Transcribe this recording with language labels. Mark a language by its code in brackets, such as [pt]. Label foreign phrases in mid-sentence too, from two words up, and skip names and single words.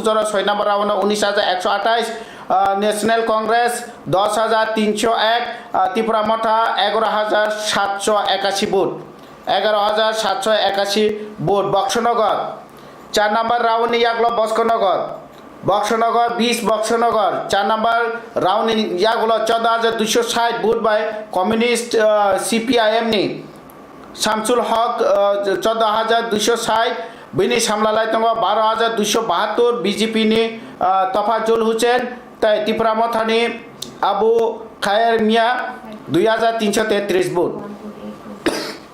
[brx] जरा 6 नंबर राउंड 19,128 नेशनल कांग्रेस 10,301 त्रिपुरा मथा 11,781 वोट 11,781 वोट बक्सनगर 4 नंबर राउंड ने यागुलो बक्सनगर 20 बक्सनगर 4 नंबर राउंड यागुलो 14,260 वोट बाय कम्युनिस्ट सीपीआईएम ने शामसुल हक 14,260 बिनी सामलालाई दङ 12,272 बीजेपी ने तफाजुल हुसैन त्रिपुरा मथानि अबु खायर मिया 2,333 वोट